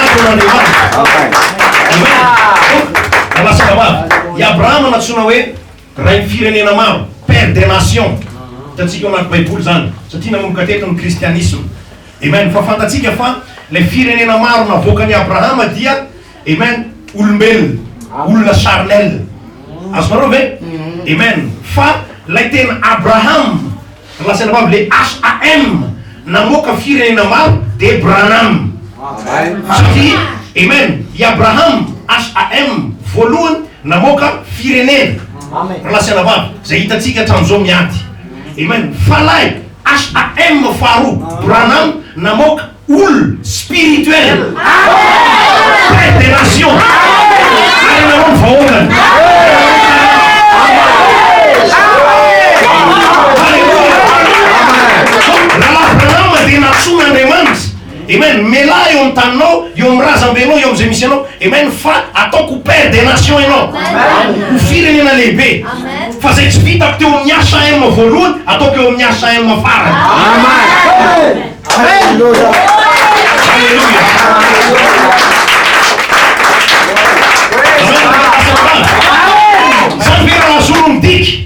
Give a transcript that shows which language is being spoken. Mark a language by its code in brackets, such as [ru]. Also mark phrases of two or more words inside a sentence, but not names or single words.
[mg] an'andriamanitra. Amen. Lasana vavy. I Abraham natsoina hoe ray ny firenena maro, [fr] père des nations. [mg] Hitantsika ao anaty baiboly zany, satria nanomboka teto ny kristianisme. Amen. Fa fantatsika fa le firenena maro navoakan'i Abrahama dia, amen, olombelona, olona charnel. Azonareo ve? Amen. Fa lay tena Abraham, lasana vavy le HAM, namoaka firenena maro de Branham. Satria, amen, i Abraham HAM voalohany namoaka firenena. Lasana vavy, zay hitantsika hatramin'izao miady. Amen. Fa lay HAM faharoa, Branham namoaka olo spirituel. [fr] Père des nations. [mg] Ary nareo ny vahoakany. Raha Branham dia natsoin'Andriamanitra. Amen. Melahy eo amin'ny taninao, eo amin'ny razambenao, eo amin'izay misy anao. Amen. Fa ataoko [fr] père des nations [mg] ianao. Ho firenena lehibe. Fa zay tsy vitako teo amin'ny HAM voalohany, ataoko eo amin'ny HAM farany. Amen. Alléluia. Zany ve raha zoro midiky.